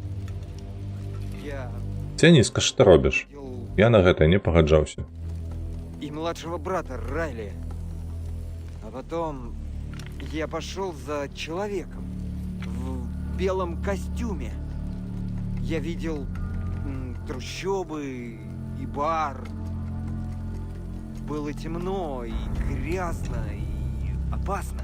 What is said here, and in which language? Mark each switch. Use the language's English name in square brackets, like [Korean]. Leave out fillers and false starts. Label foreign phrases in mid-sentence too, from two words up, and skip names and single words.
[Russian] Я [Belarusian] Цяніска, што ты робіш? [Russian] убил [Belarusian] Я на гэта не пагаджаўся. [Russian] и младшего брата Райли. А потом я пошел за человеком в белом костюме. Я видел трущобы и бар. Было темно и грязно и опасно.